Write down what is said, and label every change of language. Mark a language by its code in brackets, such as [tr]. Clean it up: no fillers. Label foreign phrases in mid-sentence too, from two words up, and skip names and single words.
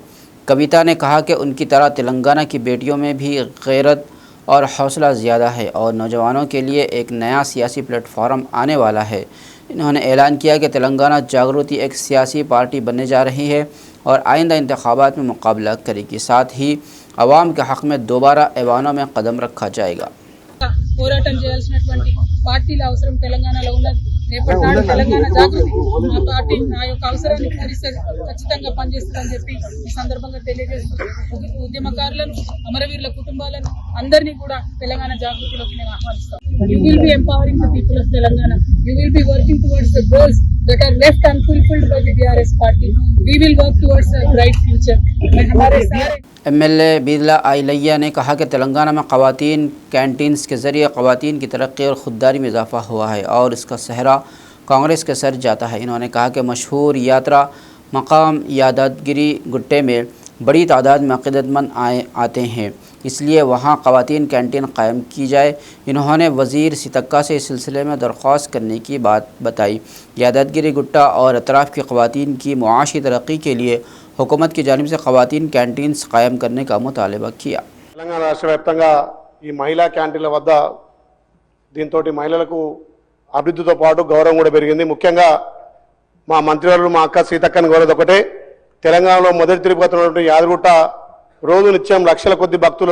[ur] کویتا نے کہا کہ ان کی طرح تلنگانہ کی بیٹیوں میں بھی غیرت اور حوصلہ زیادہ ہے اور نوجوانوں کے لیے ایک نیا سیاسی پلیٹ فارم آنے والا ہے. انہوں نے اعلان کیا کہ تلنگانہ جاگرتی ایک سیاسی پارٹی بننے جا رہی ہے اور آئندہ انتخابات میں مقابلہ کرے گی. ساتھ ہی عوام کے حق میں دوبارہ ایوانوں میں قدم رکھا جائے گا. [te] పోరాటం చేయాల్సినటువంటి పార్టీల అవసరం తెలంగాణలో ఉన్నది। రేపటి నాడు తెలంగాణ జాగృతి మా పార్టీ నా యొక్క అవసరాన్ని పూరిస్తే ఖచ్చితంగా పనిచేస్తుందని చెప్పి ఈ సందర్భంగా తెలియజేస్తూ ఉద్యమకారులను అమరవీరుల కుటుంబాలను అందరినీ కూడా తెలంగాణ జాగృతిలోకి నేను ఆహ్వానిస్తాను। [en] You will be empowering the people of Telangana. You will be working towards the goals that are left unfulfilled by the BRS party. We will work towards a bright future. [ur] ہمارے سارے MLA بدلا آئلیا نے کہا کہ تلنگانہ میں خواتین کینٹینز کے ذریعے خواتین کی ترقی اور خودداری میں اضافہ ہوا ہے اور اس کا سہرا کانگریس کے سر جاتا ہے. انہوں نے کہا کہ مشہور یاترا مقام یادگیری گٹہ میں بڑی تعداد میں عقیدت مند آتے ہیں، اس لیے وہاں خواتین کینٹین قائم کی جائے. انہوں نے وزیر سیتکا سے اس سلسلے میں درخواست کرنے کی بات بتائی. یادگیری گٹہ اور اطراف کی خواتین کی معاشی ترقی کے لیے حکومت کی جانب سے خواتین کینٹینز قائم کرنے کا مطالبہ کیا. [te] తెలంగాణ రాష్ట్ర వ్యాప్తంగా ఈ మహిళా క్యాంటీన్ల వద్ద దీంతో మహిళలకు అభివృద్ధితో పాటు గౌరవం కూడా పెరిగింది। ముఖ్యంగా మా మంత్రివర్యులు మా అక్క సీతక్కని కోరేది ఒకటే, తెలంగాణలో మొదటి తిరుపతి ఉన్నటువంటి యాదగుట్ట రోజు నిత్యం లక్షల కొద్ది భక్తులు